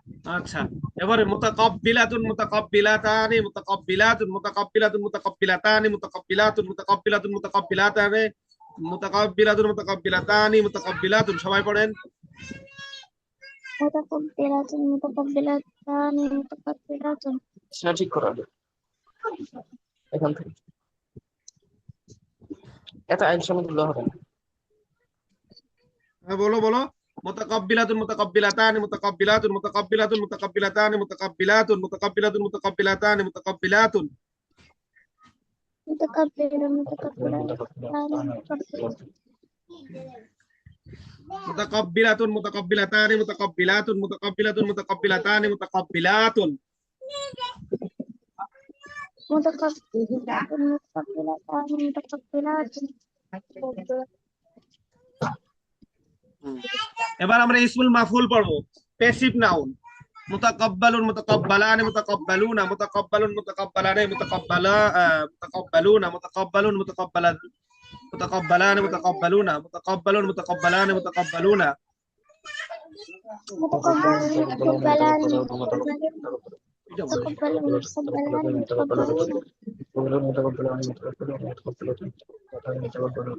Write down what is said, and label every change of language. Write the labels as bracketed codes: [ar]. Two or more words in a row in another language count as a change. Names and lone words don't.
[bn] আচ্ছা, এবারে [ar] متقبلة متقبلتان متقبلة متقبلة متقبلتان متقبلة متقبلة متقبلتان متقبلة متقبلتان متقبلة, [bn] সবাই পড়েন। [ar] متقبلة متقبلتان متقبلة. [bn] সেটা ঠিক করা হবে এখান থেকে, এত আইন সঙ্গে তুললে হবে না। হ্যাঁ, বলো বলো। [ar] متقبلة متقبلتان متقبلة متقبلة متقبلتان متقبلة متقبلة متقبلتان متقبلة متقبل متقبلتان মুতাকাব্বিলাতুন মুতাকাব্বিলাতুন। متقبلتان متقبلة متقبلة متقبلتان متقبلة. متقبلة متقبلتان متقبلة. [bn] এবার আমরা [ar] اسم المفعول [bn] পড়বো, [en] passive noun. [ar] متقبل متقبلان متقبلون متقبل متقبلان متقبلا متقبلون متقبل متقبلان متقبلان متقبلون متقبل متقبلان متقبلون متقبلان متقبلان متقبلة.